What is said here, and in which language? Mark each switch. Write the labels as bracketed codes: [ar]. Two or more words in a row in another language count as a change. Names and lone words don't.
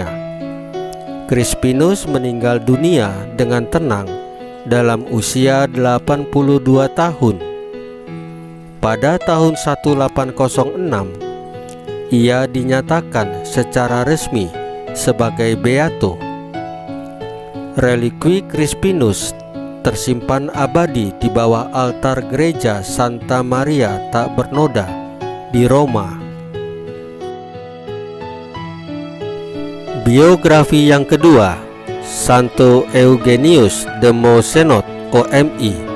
[id] Crispinus meninggal dunia dengan tenang dalam usia 82 tahun. Pada tahun 1806, ia dinyatakan secara resmi sebagai beato. Relikwi Crispinus tersimpan abadi di bawah altar gereja Santa Maria Tak Bernoda di Roma. Biografi yang kedua, Santo Eugenius de Mazenod OMI.